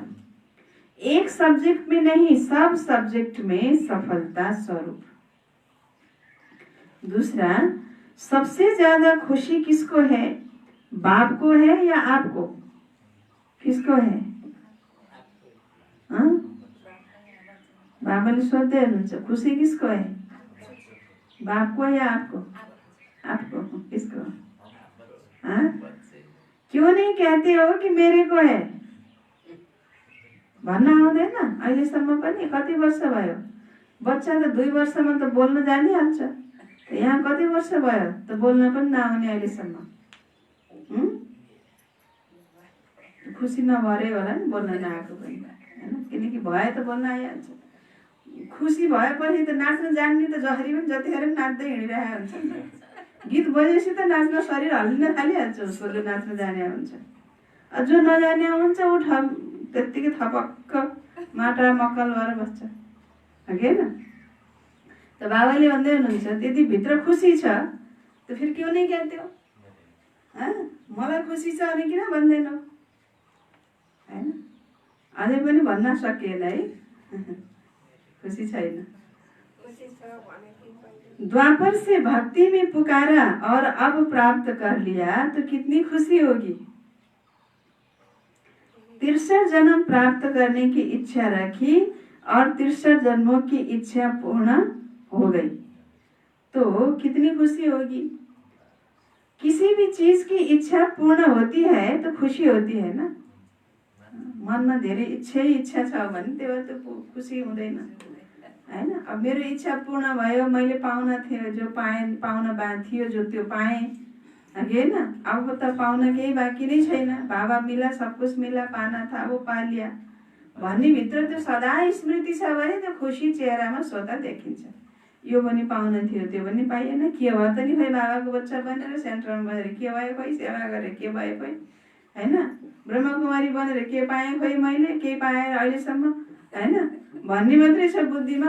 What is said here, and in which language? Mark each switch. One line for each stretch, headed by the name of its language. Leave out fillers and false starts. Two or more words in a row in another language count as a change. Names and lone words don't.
Hindi: एक सब्जेक्ट में नहीं, सब सब्जेक्ट में सफलता स्वरूप। दूसरा, सबसे ज्यादा खुशी किसको है? बाप को है या आपको? किसको है? हाँ?
Nepali: बाबाले सोध्दै हुनुहुन्छ
Hindi: खुशी किसको है? बाप को या आपको? आपको। किसको? हाँ? क्यों नहीं कहते हो कि मेरे को है?
Nepali: भन्न आउँदैन अहिलेसम्म पनि? कति वर्ष भयो? बच्चा त 2 वर्षमा त बोल्न जानिहाल्छ, यहाँ कति वर्ष भयो त बोल्न पनि नआउने अहिलेसम्म? खुसी नभरे होला नि बोल्न नआएको पनि होइन, किनकि भए त बोल्न आइहाल्छ। खुसी भएपछि त नाच्न जान्ने त जसरी पनि जतिखेर पनि नाच्दै हिँडिरहेको हुन्छ नि त। गीत बजेपछि त नाच्न शरीर हल्लिन थालिहाल्छ उसको, जो नाच्न जाने हुन्छ। जो नजाने हुन्छ ऊ त्यत्तिकै थपक्क माटा मक्कल भएर बस्छ, हो कि होइन? त बाबाले भन्दै हुनुहुन्छ त्यति भित्र खुसी छ त फेरि
Hindi: क्यों नहीं कहते हो?
Nepali: मलाई खुसी छ अनि किन भन्दैनौ होइन? अझै पनि भन्न सकिएन है, खुसी छैन।
Hindi: द्वापर से भक्ति में पुकारा और अब प्राप्त कर लिया तो कितनी खुशी होगी। 63 जन्म प्राप्त करने की इच्छा रखी और 63 जन्मों की इच्छा पूर्ण हो गई तो कितनी खुशी होगी। किसी भी चीज की इच्छा पूर्ण होती है तो खुशी होती है ना।
Nepali: मनमा धेरै इच्छा छ भने त्यो खुसी हुँदैन हैन। अब मेरो इच्छा पूर्ण भयो, मैले पाउन थियो जो पाएँ, पाउन थियो जो त्यो पाएँ, हैन। अब त पाउन केही बाँकी नै छैन।
Hindi: बाबा मिला, सब कुछ मिला, पाना था वो पा लिया
Nepali: भन्ने भित्र त्यो सदा स्मृति छ भने त्यो खुसी चेहरामा स्वतः देखिन्छ। यो पनि पाउन थियो, त्यो पनि पाइएन, के भयो त नि खोइ बाबाको बच्चा बनेर सेन्टरमा बनेर के भयो खोइ, सेवा गरेर के भयो खोइ, हैन। ब्रह्मकुमारी बनेर के पाएँ खोइ, मैले के पाएँ अहिलेसम्म, हैन भन्ने मात्रै छ बुद्धिमा।